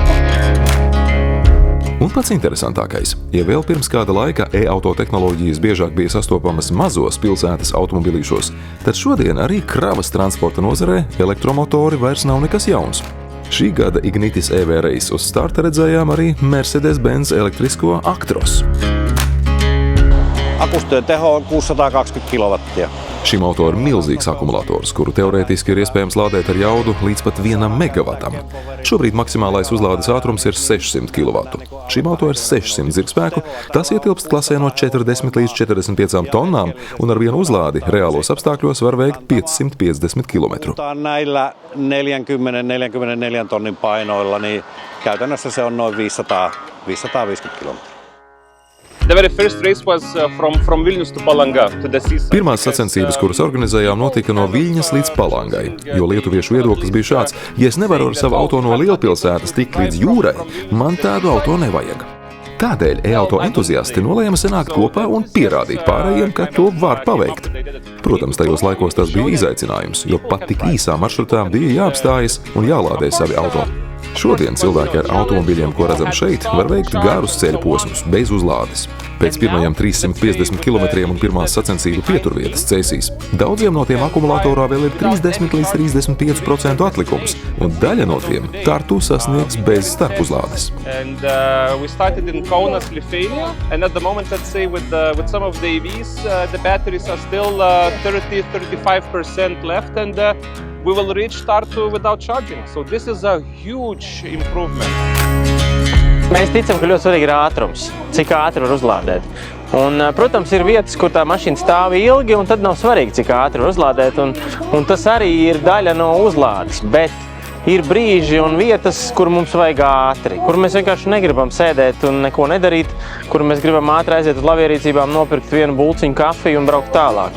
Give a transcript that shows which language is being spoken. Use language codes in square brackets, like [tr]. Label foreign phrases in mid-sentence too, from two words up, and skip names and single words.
[lv] Un pats interesantākais, ja vēl pirms kāda laika e-auto tehnoloģijas biežāk bija sastopamas mazos pilsētas automobilīšos, tad šodien arī kravas transporta nozarē elektromotori vairs nav nekas jauns. Šī gada Ignitis EV reisa uz starta redzējām arī Mercedes-Benz elektrisko Actros. [fi] Akustojen teho on 620 kilowattia. [lv] Šim auto ir milzīgs akumulators, kuru teorētiski ir iespējams lādēt ar jaudu līdz pat 1 megawatam. Šobrīd maksimālais uzlādes ātrums ir 600 kW. Šim auto ir 600 zirgspēku, tas ietilpst klasē no 40 līdz 45 tonnām, un ar vienu uzlādi reālos apstākļos var veikt 550 km. [fi] Näillä 40-44 tonnin painoilla, niin käytännössä se on noin 550 kilometriä. [en] The very first race was from Vilnius to Palanga to the seaside. [lv] Pirmās sacensības, kuras organizējām, notika no Viļņas līdz Palangai, jo lietuviešu viedoklis bija šāds: ja es nevaru ar savu auto no lielpilsētas tikt līdz jūrai, man tādu auto nevajag. Tādēļ e-auto entuziasti nolēma sanākt kopā un pierādīt pārējiem, ka to var paveikt. Protams, tajos laikos tas bija izaicinājums, jo pat tik īsā maršrutā bija jāapstājas un jālādē savi auto. Šodien cilvēki ar automobiļiem, ko redzam šeit, var veikt garus ceļu posmus bez uzlādes. Pēc pirmajiem 350 km un pirmās sacensību pieturvietas Cēsīs daudziem no tiem akumulatorā vēl ir 30 līdz 35% atlikums, un daļa no tiem Tartu sasniegs bez starpuzlādes. [en] And we started in Kaunas, Lithuania, and at the moment, let's say, with some of the EVs, the batteries are still 30-35% left, and we will reach Tartu without charging. So this is a huge improvement. [lv] Mēs ticam, ka ļoti svarīgi ir ātrums, cik ātri var uzlādēt. Un, protams, ir vietas, kur tā mašīna stāv ilgi, un tad nav svarīgi, cik ātri var uzlādēt. Un tas arī ir daļa no uzlādes, bet ir brīži un vietas, kur mums vajag ātri, kur mēs vienkārši negribam sēdēt un neko nedarīt, kur mēs gribam ātri aiziet uz labierīcībām, nopirkt vienu bulciņu kafiju un braukt tālāk.